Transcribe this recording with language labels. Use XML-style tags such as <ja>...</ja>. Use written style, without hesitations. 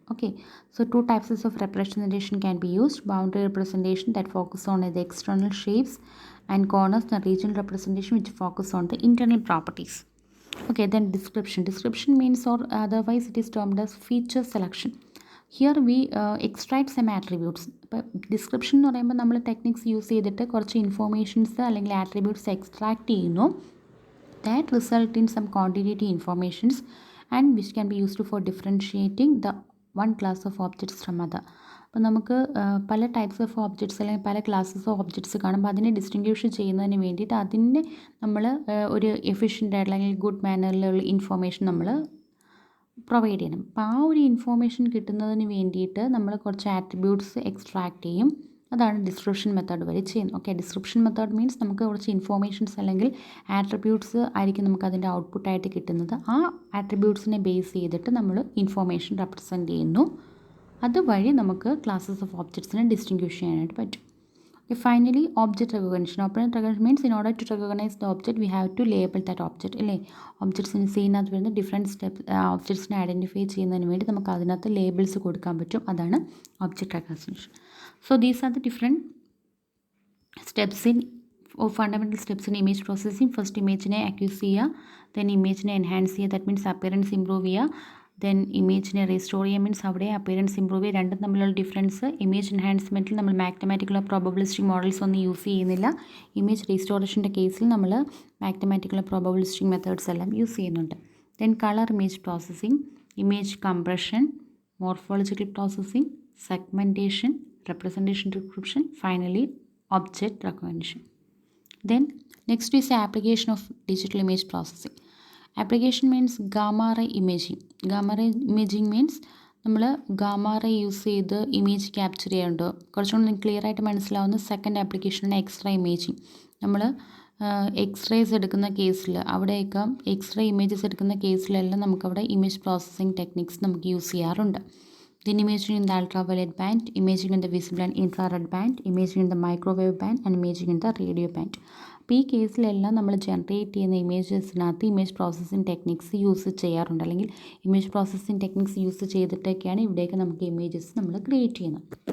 <en>Okay, so 2 types of representation can be used. Boundary representation that focus on the external shapes and corners, the regional representation which focus on the internal properties. Okay, then description. Description means, or otherwise it is termed as feature selection. Here we extract some attributes.</en> <ml>ഇപ്പോൾ description എന്ന് പറയുമ്പോൾ നമ്മൾ techniques use ചെയ്തിട്ട് കുറച്ച് informations അല്ലെങ്കിൽ attributes extract ചെയ്യുന്നു.</ml> <en>That result in some quantitative informations and which can be used for differentiating the one class of objects from other.</en> <ml>അപ്പോൾ നമുക്ക് പല ടൈപ്സ് ഓഫ് ഓബ്ജക്ട്സ് അല്ലെങ്കിൽ പല ക്ലാസ്സസ് ഓഫ് ഓബ്ജക്ട്സ് കാണുമ്പോൾ അതിനെ ഡിസ്റ്റിങ്ക്വിഷ് ചെയ്യുന്നതിന് വേണ്ടിയിട്ട് അതിനെ നമ്മൾ ഒരു എഫിഷ്യൻ്റ് ആയിട്ടുള്ള അല്ലെങ്കിൽ ഗുഡ് മാനറിലുള്ള ഇൻഫോർമേഷൻ നമ്മൾ പ്രൊവൈഡ് ചെയ്യണം. അപ്പോൾ ആ ഒരു ഇൻഫോർമേഷൻ കിട്ടുന്നതിന് വേണ്ടിയിട്ട് നമ്മൾ കുറച്ച് ആട്രിബ്യൂട്ട്സ് എക്സ്ട്രാക്ട് ചെയ്യും. അതാണ് ഡിസ്ക്രിപ്ഷൻ മെത്തേഡ് വഴി ചെയ്യുന്നത്. ഓക്കെ, ഡിസ്ക്രിപ്ഷൻ മെത്തേഡ് മീൻസ് നമുക്ക് കുറച്ച് ഇൻഫോർമേഷൻസ് അല്ലെങ്കിൽ ആട്രിബ്യൂട്ട്സ് ആയിരിക്കും നമുക്ക് അതിൻ്റെ ഔട്ട്പുട്ടായിട്ട് കിട്ടുന്നത്. ആ ആട്രിബ്യൂട്ട്സിനെ ബേസ് ചെയ്തിട്ട് നമ്മൾ ഇൻഫോർമേഷൻ റെപ്രസെൻറ്റ് ചെയ്യുന്നു. അതുവഴി നമുക്ക് ക്ലാസ്സസ് ഓഫ് ഓബ്ജക്ട്സിനെ ഡിസ്റ്റിങ്ക്വിഷ് ചെയ്യാനായിട്ട് പറ്റും.</ml> <en>Finally, object recognition. Object recognition means in order to recognize the object, we have to label that object.</en> <ml>അല്ലേ, ഒബ്ജക്ട്സിന് സീനകത്ത് വരുന്ന ഡിഫറെൻറ്റ് സ്റ്റെപ്പ് ഒബ്ജക്ട്സിനെ ഐഡൻറ്റിഫൈ ചെയ്യുന്നതിന് വേണ്ടി നമുക്ക് അതിനകത്ത് ലേബിൾസ് കൊടുക്കാൻ പറ്റും. അതാണ് object recognition.</ml> <en>So these are the different steps in or fundamental steps in image processing.</en> <ml>First, ഇമേജിനെ accuse ചെയ്യുക, then ഇമേജിനെ എൻഹാൻസ് ചെയ്യുക, ദാറ്റ് മീൻസ് അപ്പിയറൻസ് ഇമ്പ്രൂവ് ചെയ്യുക. ദെൻ ഇമേജിനെ റീസ്റ്റോർ ചെയ്യുക, മീൻസ് അവിടെ അപ്പിയറൻസ് ഇമ്പ്രൂവ് ചെയ്യുക. രണ്ടും തമ്മിലുള്ള ഡിഫറൻസ്, ഇമേജ് എൻഹാൻസ്മെൻറ്റിൽ നമ്മൾ മാത്തമാറ്റിക്കലോ പ്രോബബിലിസ്റ്റിക് മോഡൽസ് ഒന്നും യൂസ് ചെയ്യുന്നില്ല. ഇമേജ് റീസ്റ്റോറേഷൻ്റെ കേസിൽ നമ്മൾ മാത്തമാറ്റിക്കലോ പ്രോബബിലിസ്റ്റിക് മെത്തേഡ്സ് എല്ലാം യൂസ് ചെയ്യുന്നുണ്ട്. Then colour image processing, image compression, morphological processing, segmentation, representation description, finally object recognition.</ml> <en>Then next is the application of digital image processing. Application means gamma ray imaging. Gamma ray imaging means</en> <ml>നമ്മൾ gamma ray use ചെയ്ത് image capture ചെയ്യാറുണ്ട്. കുറച്ചുകൂടി clear ആയിട്ട് മനസ്സിലാവുന്ന second ആപ്ലിക്കേഷനാണ് x-ray imaging. നമ്മൾ X-rays എടുക്കുന്ന കേസിൽ അവിടെയൊക്കെ എക്സ്റേ ഇമേജസ് എടുക്കുന്ന കേസിലെല്ലാം നമുക്കവിടെ ഇമേജ് പ്രോസസ്സിംഗ് ടെക്നിക്സ് നമുക്ക് യൂസ് ചെയ്യാറുണ്ട്.</ml> <en>Then imaging in the ultraviolet band, imaging in the visible and infrared band, imaging in the microwave band and imaging in the radio band.</en> <ml>അപ്പോൾ ഈ കേസിലെല്ലാം നമ്മൾ ജനറേറ്റ് ചെയ്യുന്ന ഇമേജസിനകത്ത് image processing techniques use ചെയ്യാറുണ്ട്, അല്ലെങ്കിൽ image processing techniques use ചെയ്തിട്ടൊക്കെയാണ് ഇവിടെയൊക്കെ നമുക്ക് images നമ്മൾ create ചെയ്യുന്നത്.</ml>